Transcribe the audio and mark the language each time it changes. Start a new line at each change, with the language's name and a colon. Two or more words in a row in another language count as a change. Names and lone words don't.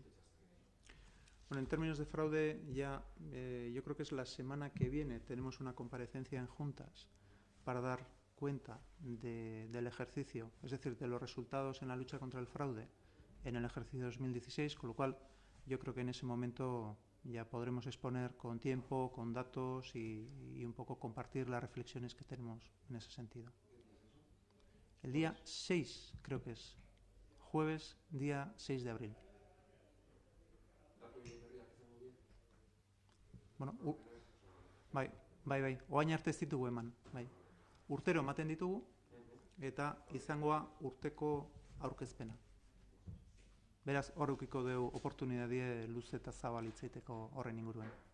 Spanish: Bueno, en términos de fraude, ya yo creo que es la semana que viene tenemos una comparecencia en juntas para dar cuenta del ejercicio, es decir, de los resultados en la lucha contra el fraude en el ejercicio 2016, con lo cual yo creo que en ese momento ya podremos exponer con tiempo, con datos y un poco compartir las reflexiones que tenemos en ese sentido. El día 6, creo que es, jueves, día 6 de abril.
Basque: Bueno, bai, Bai, oain arte ez ditugu eman, bai. Urtero ematen ditugu, eta izangoa urteko aurkezpena. Beraz, hor eukiko dugu oportunidadie luze eta zabal hitzaiteko horren inguruen.